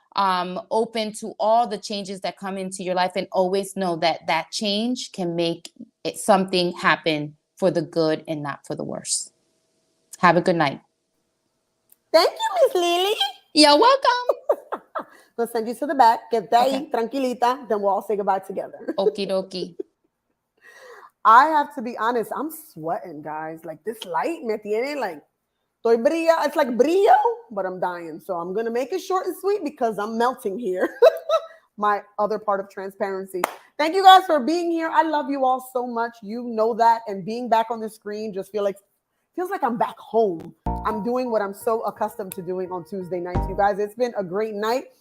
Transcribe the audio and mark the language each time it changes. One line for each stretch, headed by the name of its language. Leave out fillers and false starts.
English: open to all the changes that come into your life, and always know that that change can make it something happen for the good and not for the worse. Have a good night. Thank you, Miss Lily. You're welcome. We'll send you to the back.
Spanish: Quédate ahí,
English: Okay.
Spanish: tranquilita.
English: Then we'll all say goodbye together. Okie dokie. I have to be honest. I'm sweating, guys. Like this light
Spanish: me tiene
English: like,
Spanish: estoy brilla.
English: It's like brillo, but I'm dying. So I'm going to make it short and sweet because I'm melting here. My other part of transparency. Thank you guys for being here. I love you all so much. You know that. And being back on the screen just feels like I'm back home. I'm doing what I'm so accustomed to doing on Tuesday nights. You guys, it's been a great night.